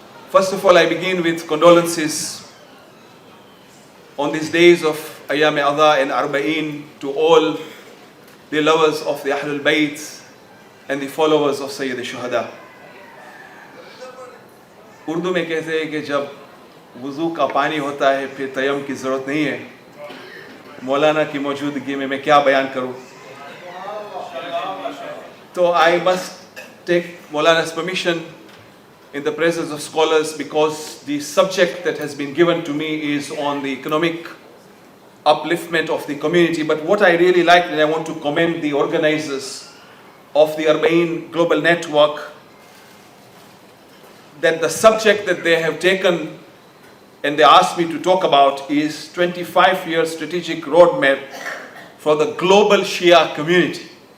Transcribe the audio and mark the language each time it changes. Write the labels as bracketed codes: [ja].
[en] First of all, I begin with condolences on these days of Ayam Adha and Arba'in to all the lovers of the Ahlul Bayt and the followers of Sayyid al-Shuhada. [ur] Urdu میں کہتے ہیں کہ جب وضو کا پانی ہوتا ہے پھر تیمم کی ضرورت نہیں ہے. مولانا کی موجودگی میں کیا بیان کروں. [en] So I must take Maulana's permission in the presence of scholars, because the subject that has been given to me is on the economic upliftment of the community. But what I really like, and I want to commend the organizers of the Arba'in Global Network, that the subject that they have taken and they asked me to talk about is 25-year strategic roadmap for the global Shia community.